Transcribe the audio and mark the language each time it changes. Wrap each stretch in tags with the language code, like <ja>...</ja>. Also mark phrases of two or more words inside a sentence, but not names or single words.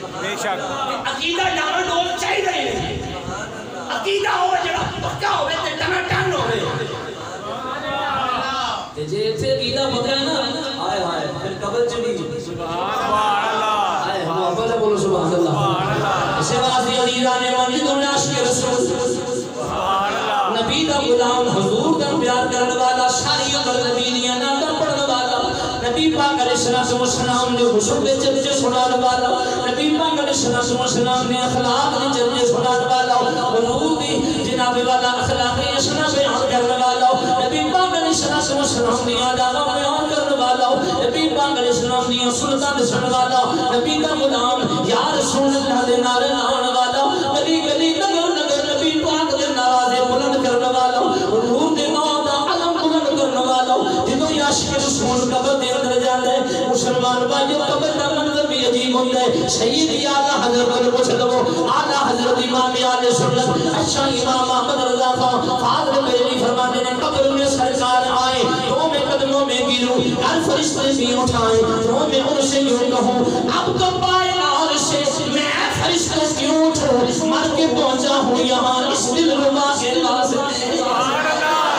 <ur>بے شک</ur> <pa>عقیدہ ڈاواں ڈول چاہیے نہیں عقیدہ ہو جڑا پکا ہوے تے ٹنا ٹن ہوے تے جے ایتھے عقیدہ پکا ہے نا ہائے ہائے پھر قبر چ نہیں</pa> <ar>سبحان اللہ</ar> <pa>ہائے محبت بولو</pa> <ar>سبحان اللہ</ar> <pa>اسے واسطے عزیزان مومنین عاشق رسول نبی دا غلام حضور دا پیار کرنے والا ساری عمر نبی دیاں نعتاں پڑھنے والا نبی پاک</pa> <ar>علیہ الصلوۃ والسلام</ar> <pa>نے حسن دے چرچے سنانے والا نبی پاک</pa> <ar>علیہ الصلوۃ والسلام</ar> <pa>نے اخلاق دے چرچے سنانے والا حضور دی جناب والا اخلاق حسنہ بیان کرنے والا نبی پاک</pa> <ar>علیہ الصلوۃ والسلام</ar> <pa>دی آداب بیان کرنے والا نبی پاک</pa> <ar>علیہ السلام</ar> <pa>دی سنتاں دسن والا نبی دا غلام</pa> <ar>یا رسول اللہ</ar> <pa>دے نعرے لانے والا گلی گلی نگر نگر نبی پاک دے نوازے بلند کرنے والا حضور دے نام دا علم بلند کرنے والا جدوں عاشق رسول قبر دے اندر جاندا ہے مسلمان بھائی قبر دا منظر بھی عجیب ہوندا</pa> <ur>ہے سید اعلی حضرت کو پوچھ لو اعلی حضرت امام اہل سنت اچھا امام احمد رضا خان فاضل بریلوی فرماتے ہیں قبر میں سرکار آئے تو میں قدموں میں گروں ہر فرشتے بھی اٹھائیں تو میں ان سے یوں کہوں اب تو پائے عرش میں فرشتوں کیوں اٹھوں مر کے پہنچا ہوں یہاں اس دل ربا کے لازم</ur> <ar>سبحان اللہ</ar>